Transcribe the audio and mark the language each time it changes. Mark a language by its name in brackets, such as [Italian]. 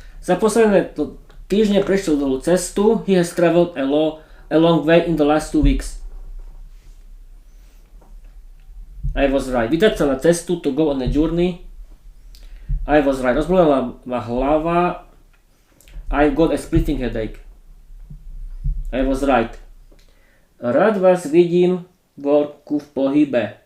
[Slovak] Za posledné týždne prešiel dlhú cestu. [English] He has traveled a long way in the last 2 weeks. I was right. [Slovak] Vydať sa na cestu, [English] to go on a journey. I was right. [Slovak] Rozbolela ma hlava. [English] I've got a splitting headache. I was right. [Slovak] Rád vás vidím vonku v pohybe.